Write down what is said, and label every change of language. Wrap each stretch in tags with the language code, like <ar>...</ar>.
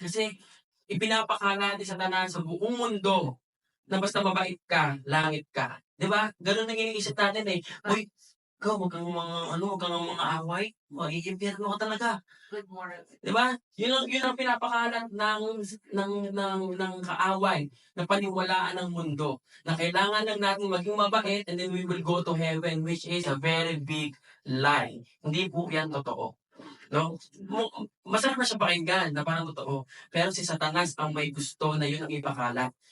<tl>Kasi ipinapakala ni Satanas sa buong mundo na basta mabait ka, langit ka. Diba? Ganun ang iniisip natin eh. Uy, ikaw, huwag kang mga away. Mag-impyerno ka talaga.</tl> <en>Good morning.</en> <tl>Diba? Yun ang pinapakalat ng kaaway, ng paniwalaan ng mundo. Na kailangan lang natin maging mabait</tl> <en>and then we will go to heaven, which is a very big lie.</en> <tl>Hindi po yan totoo. No? Masarap na siya pakinggan na parang totoo. Pero si Satanas ang may gusto na yun ang ipakalat.</tl>